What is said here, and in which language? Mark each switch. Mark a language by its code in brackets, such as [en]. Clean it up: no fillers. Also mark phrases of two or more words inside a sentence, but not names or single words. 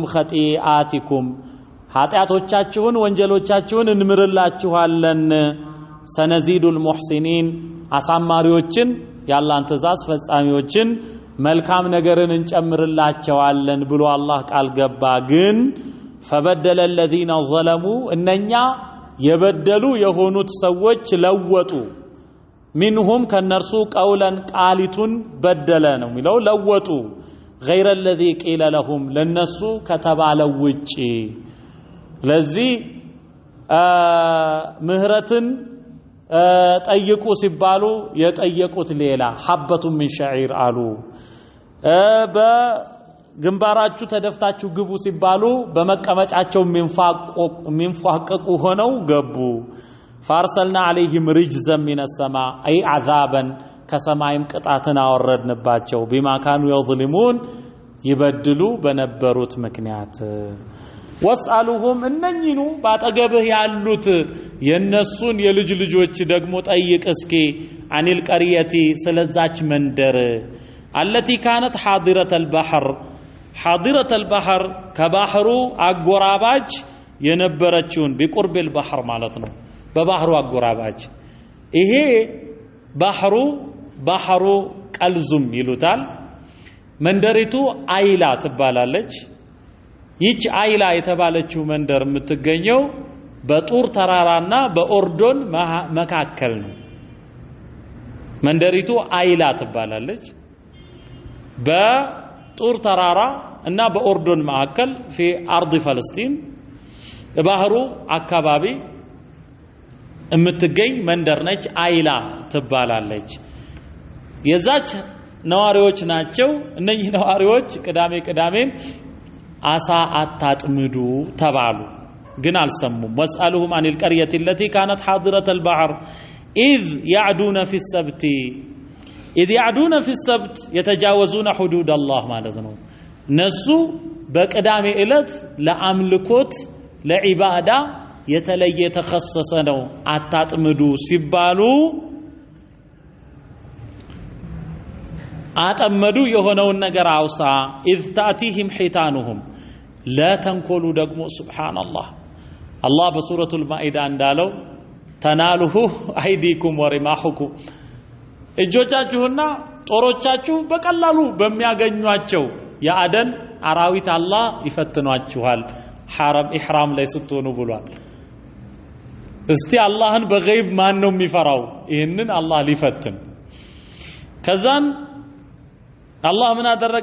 [am] ኸጢአቲኩም ኃጢአቶቻችሁን ወንጀሎቻችሁን እንምርላችኋለን [ar] سنزيد المحسنين [am] አሳማሪዎችን ያላህን ትእዛዝ ፈጻሚዎችን መልካም ነገርን እንጨምርላቸዋለን ብሎ አላህ ቃል ገባ ግን [ar] فبدل الذين ظلموا [am] እነኛ የበደሉ የሆኑት ሰዎች ለወጡ منهم ከነርሱ ቀውለን ቃሊቱን በደለ ነው የሚለው ለወጡ [ar] غير الذي قيل لهم [am] ለነሱ ከተባለው ውጪ ለዚህ ምህረትን ጠይቁ ሲባሉ የጠየቁት ሌላ [ar] حبة من شعير [am] አሉ በግንባራችሁ ተደፍታችሁ ግቡ ሲባሉ በመቀመጫቸው ሚንፋቀቁ ሆነው ገቡ [ar] فارسلنا عليهم رجزا من السماء اي عذابا [am] ከሰማይም ቅጣትን አወረድንባቸው [ar] بما كانوا يظلمون [am] ይበድሉ በነበሩት ምክንያት ወስአሉሁም እነኝኑ ባጠገብህ ያሉት የነሱን የልጅ ልጆች ደግሞ ጠይቅ እስኪ [ar] عن القرية [am] ስለዛች መንደር [ar] التي كانت حاضرة [am] البحر ከባህሩ አጎራባች የነበረችውን [ar] بقرب البحر [am] ማለት ነው በባህሩ አጎራባች ይሄ ባህሩ ቀልዙም ይሉታል መንደሪቱ አይላ ትባላለች ይች አይላ የተባለችው መንደር የምትገኘው በጡር ተራራና በኦርዶን መካከል ነው መንደሪቱ አይላ ትባላለች በጡር ተራራ እና በኦርዶን መካከል [ar] في ارض فلسطين [am] ባህሩ አካባቢ የምትገኝ መንደር ነች አይላ ትባላለች የዛች ነዋሪዎች ናቸው እነኚህ ነዋሪዎች ቅዳሜ አሳ አታጥምዱ ተባሉ ግን አልሰሙም [ar] واسألهم عن القريه التي كانت حاضره البحر اذ يعدون في السبت يتجاوزون حدود الله [am] ማለት ነው ነሱ በቅዳሜ ዕለት ለአምልኮት ለዒባዳ የተለየ ተخصص ነው አታጥምዱ ሲባሉ አጠመዱ የሆነውን ነገር አውሳ [ar] اذ تاتيهم حيتانهم لا تنكلوا [am] ደግሞ ሱብሃንአላህ አላህ በሱረቱል ማኢዳ እንዳለው [ar] تناله أيديكم ورماحكم [am] እጆቻችሁና ጦሮቻችሁ በቀላሉ በሚያገኙአቸው ያአደን አራዊት አላህ ይፈትኗችኋል حرم ኢህራም ላይ ስትሆኑ ብሏል እስቲ አላህን በገይብ ማን ነው የሚፈራው ይሄንን አላህ ሊፈትን ከዛን አላህ ምን አደረገ